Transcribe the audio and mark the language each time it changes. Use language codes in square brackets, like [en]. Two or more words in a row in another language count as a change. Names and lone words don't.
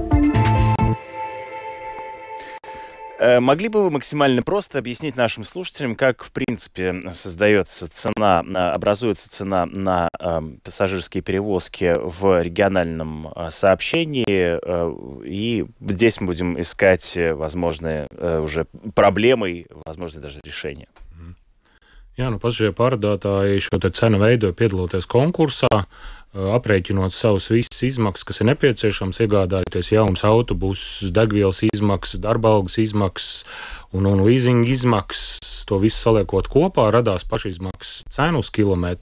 [ru] Могли бы вы максимально просто объяснить нашим слушателям, как, в принципе, создается цена, образуется цена на пассажирские перевозки в региональном сообщении, и здесь мы будем искать возможные уже проблемы, возможные даже решения. [lv] Jā, pašie pārdotāji šo cenu veido piedaloties konkursā, aprēķinot savus visas izmaksas, kas ir nepieciešams, iegādājoties jaunus autobusus, degvielas izmaksas, darba algas izmaksas un leasinga izmaksas. To visu saliekot kopā, radās pašizmaksas cena uz kilometru.